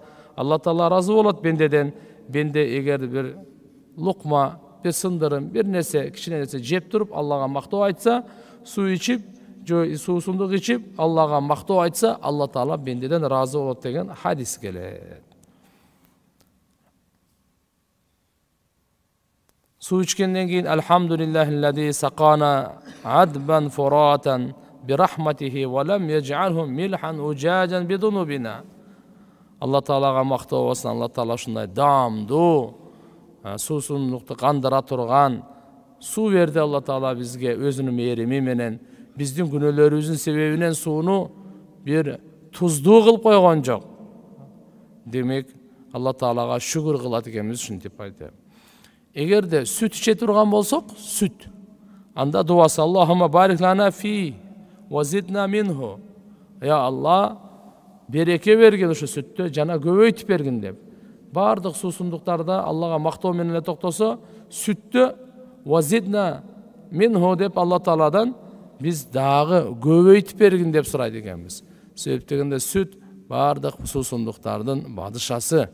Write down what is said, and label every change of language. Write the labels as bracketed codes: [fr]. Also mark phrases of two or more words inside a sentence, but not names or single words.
[ky] Алла Таала разы болот бендеден. Бенде эгер бир лукма, бир сындырым, бир нерсе, кичине нерсе жеп туруп, Аллага мактоо айтса, суу ичип, суусундук ичип, Аллага мактоо айтса, Алла Таала бендеден разы болот деген хадис келет. [ar] Суу ичкенден кийин الحمد لله الذي سقانا عذبا فراتا برحمته ولم يجعلهم ملحا أجاجا بذنوبنا. [ky] Алла Таалага мактоо болсун. Алла Таала ушундай даамдуу, суусундукту кандыра турган суу берди. Алла Таала бизге өзүнүн мээрими менен биздин күнөөлөрүбүздүн себебинен сууну бир туздуу кылып койгон жок. Демек, Алла Таалага шүгүр кылат экенбиз ушинтип айтып. Эгерде сүт иче турган болсок, сүт. Анда дуасы [ar] اللهم بارك لنا في وزدنا منه. [ky] Я Алла, береке берген ушу сүттө, жана көбөйтүп бергин деп. Бардык суусундуктарда Аллага мактоо менен эле токтосо, сүттө [ar] وزدنا منه [ky] деп Алла Тааладан биз дагы көбөйтүп бергин деп сурайт экенбиз. Себеп дегенде сүт бардык суусундуктардын бадышасы.